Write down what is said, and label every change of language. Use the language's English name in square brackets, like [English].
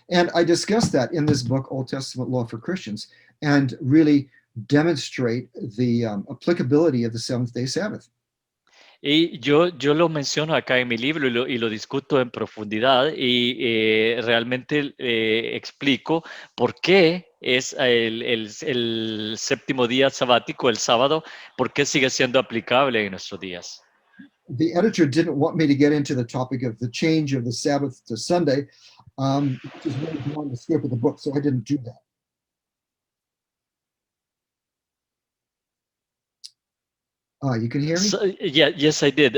[English] And I discussed that in this book, Old Testament Law for Christians, and really demonstrate the applicability of the seventh-day Sabbath. [Spanish] Y yo lo menciono acá en mi libro y lo discuto en profundidad y realmente explico por qué es el séptimo día sabático, el sábado, por qué sigue siendo aplicable en nuestros días. [English] The editor didn't want me to get into the topic of the change of the Sabbath to Sunday, which is really beyond the scope of the book, so I didn't do that. You can hear me? So, yes, I did.